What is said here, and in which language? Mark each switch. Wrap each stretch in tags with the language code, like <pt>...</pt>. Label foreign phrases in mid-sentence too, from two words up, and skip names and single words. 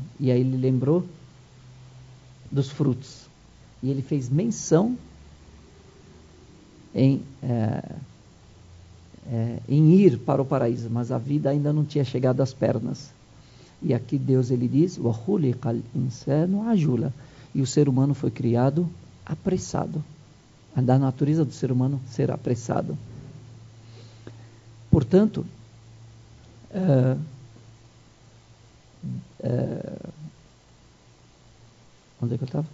<pt>E aí ele lembrou dos frutos. E ele fez menção em ir para o paraíso, mas a vida ainda não tinha chegado às pernas. E aqui Deus ele diz,</pt> <ar>وَخُلِقَ الْإِنسَانُ عَجُولًا.</ar> <pt>E o ser humano foi criado apressado. Da natureza do ser humano ser apressado. Portanto, onde é que eu estava?</pt>